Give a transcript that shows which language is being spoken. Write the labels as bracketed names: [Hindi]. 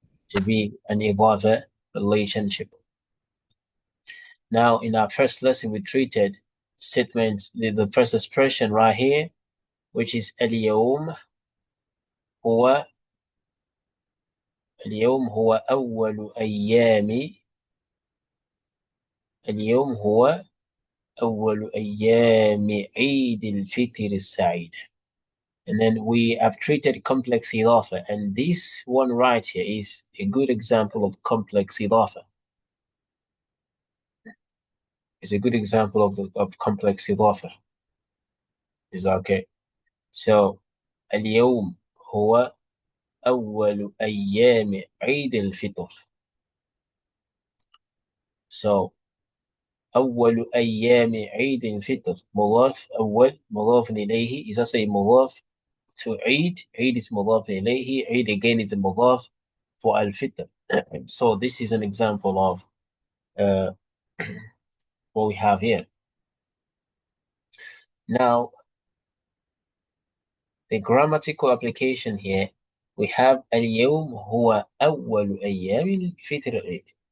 [English] To be an idafa relationship. Now, in our first lesson, we treated statements, the first expression right here, which is [Arabic] هو اليوم هو أول أيام اليوم هو أول أيام عيد الفطر السعيد. [English] And then we have treated complex إضافة, and this one right here is a good example of complex إضافة. It's a good example of complex إضافة. Is okay. [Arabic] So اليوم هو أول أيام عيد الفطر. So أول أيام عيد الفطر مضاف أول مضاف إليه [English] is also a [Arabic] مضاف [English] to [Arabic] عيد. عيد [English] is [Arabic] مضاف إليه. [English] عيد again is a مضاف for الفطر. So this is an example of uh, what we have here. Now, the grammatical application here, we have [Arabic] اليوم هو أول أيام الفطر العيد.